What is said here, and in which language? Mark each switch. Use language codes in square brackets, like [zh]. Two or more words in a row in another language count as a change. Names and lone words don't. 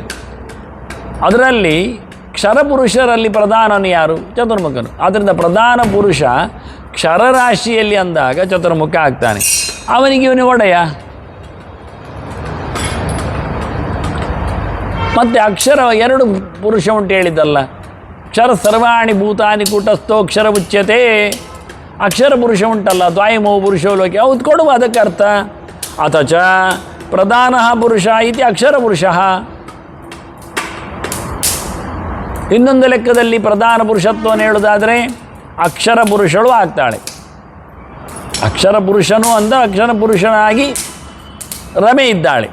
[kn] ಅದರಲ್ಲಿ ಕ್ಷರಪುರುಷರಲ್ಲಿ ಪ್ರಧಾನನು ಯಾರು? ಚತುರ್ಮುಖನು. ಆದ್ದರಿಂದ ಪ್ರಧಾನ ಪುರುಷ ಕ್ಷರರಾಶಿಯಲ್ಲಿ ಅಂದಾಗ ಚತುರ್ಮುಖ ಆಗ್ತಾನೆ. ಅವನಿಗೆ ಇವನು ಒಡೆಯ. ಮತ್ತು ಅಕ್ಷರ 2 ಪುರುಷ ಉಂಟು ಹೇಳಿದ್ದಲ್ಲ. [sa] ಕ್ಷರ ಸರ್ವಾಣಿ ಭೂತಾನಿ ಕೂಟಸ್ಥೋ ಅಕ್ಷರ ಉಚ್ಯತೆ. [kn] ಅಕ್ಷರ ಪುರುಷ ಉಂಟಲ್ಲ, [sa] ದ್ವೈಮೌ ಪುರುಷೋ ಲೋಕೆ, [kn] ಹೌದು ಕೊಡುವ ಅದಕ್ಕೆ ಅರ್ಥ. [sa] ಅಥಚ ಪ್ರಧಾನ ಪುರುಷ ಇತಿ ಅಕ್ಷರ ಪುರುಷ. [kn] ಇನ್ನೊಂದು ಲೆಕ್ಕದಲ್ಲಿ ಪ್ರಧಾನ ಪುರುಷತ್ವವನ್ನು ಹೇಳುವುದಾದರೆ ಅಕ್ಷರ ಪುರುಷಳು ಆಗ್ತಾಳೆ. ಅಕ್ಷರ ಪುರುಷನು ಅಂದ ಅಕ್ಷರ ಪುರುಷನಾಗಿ ರಮೆ ಇದ್ದಾಳೆ.